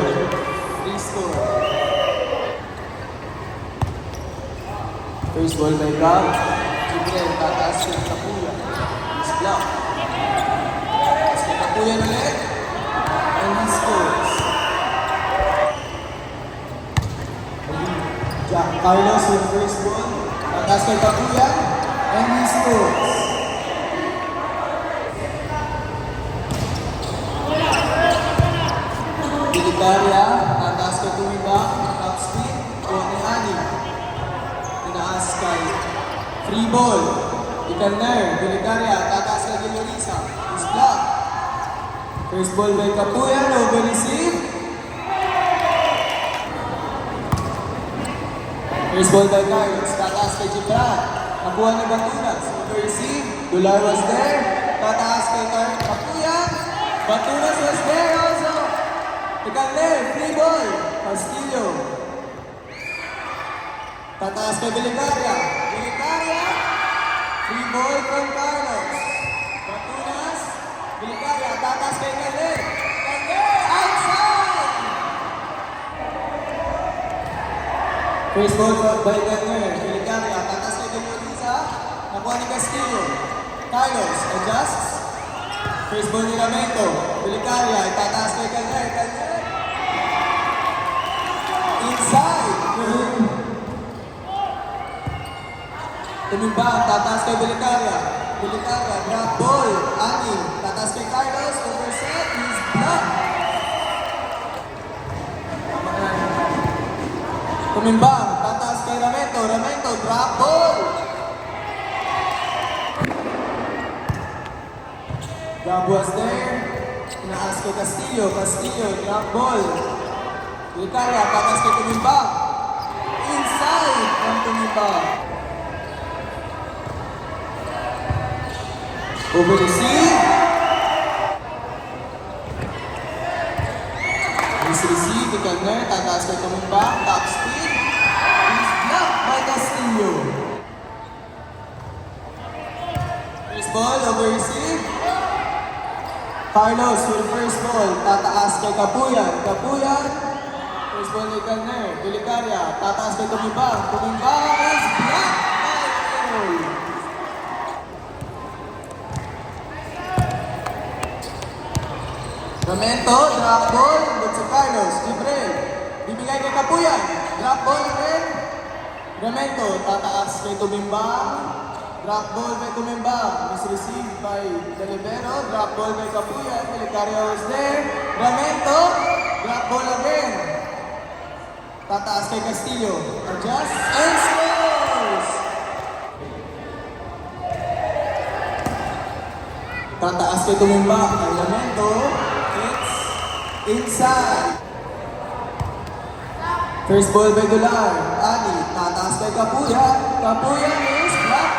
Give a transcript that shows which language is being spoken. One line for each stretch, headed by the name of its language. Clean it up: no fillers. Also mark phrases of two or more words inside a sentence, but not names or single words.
English: Free score. First ball by Gab.
Filipino: Jubrel. Tataas kay Kapuyan.
English: He's blocked.
Filipino: Tataas kay Kapuyan ulit.
English: And he scores. Carlos with first ball.
Filipino: Tataas kay Kapuyan.
English: And he scores. Delicaria.
Filipino: Tataas kay Tumimba.
English: Top spin.
Filipino: Kuha ni Ani. Tinaas kay free ball. Ikalner. Delicaria. Tataas kay Galarisa.
English: He's blocked. First ball by Kapuyan. Over receive. First ball by Carlos,
Filipino: tataas kay Gibran. Nakuha ni Batunas,
English: over receive. Dular was there.
Filipino: Tataas kay Kapuyan. Batunas
English: was there also. Ikalner, free ball. Castillo.
Filipino: Tataas kay Delicaria.
English: Delicaria. Free ball from Carlos. Batunas.
Filipino: Delicaria, tataas kay Calder. Calder,
English: outside! First ball by Calder.
Filipino: Delicaria, tataas kay Galarisa. Nakuha ni Castillo. Carlos, adjusts.
English: First ball ni Ramento.
Filipino: Delicaria, tataas kay Calder.
English: Calder. Inside.
Filipino: Tumimba, tataas kay Delicaria. Delicaria,
English: drop ball.
Filipino: Ani, tataas kay Carlos.
English: Overset, he's blocked.
Filipino: Tumimba, tataas kay Ramento. Ramento,
English: drop ball. Gab was there.
Filipino: Tinaas kay Castillo. Castillo,
English: drop ball.
Filipino: Delicaria, tataas kay Tumimba.
English: Inside from Tumimba. Over the sea. Miss receive,
Filipino: Ikalner, tataas kay Tumimba.
English: Top speed. He's blocked by Castillo. First ball, over receive. Carlos with first ball,
Filipino: tataas kay Kapuyan. Kapuyan.
English: First ball ni Ikalner.
Filipino: Delicaria, tataas kay Tumimba.
English: Tumimba is blocked by Carlos. Ramento, drop ball, but si Carlos, Jibril,
Filipino: bibigay kay
English: Kapuyan, drop ball again.
Filipino: Ramento, tataas kay Tumimba,
English: drop ball kay Tumimba, misreceived by Delibero, drop ball kay Kapuyan, Delicaria was there. Ramento, drop ball again.
Filipino: Tataas kay Castillo,
English: adjust, and scores!
Filipino: Tataas kay Tumimba, kay Ramento, inside.
English: First ball by Dular. Ani,
Filipino: tataas kay
English: Kapuyan. Kapuyan is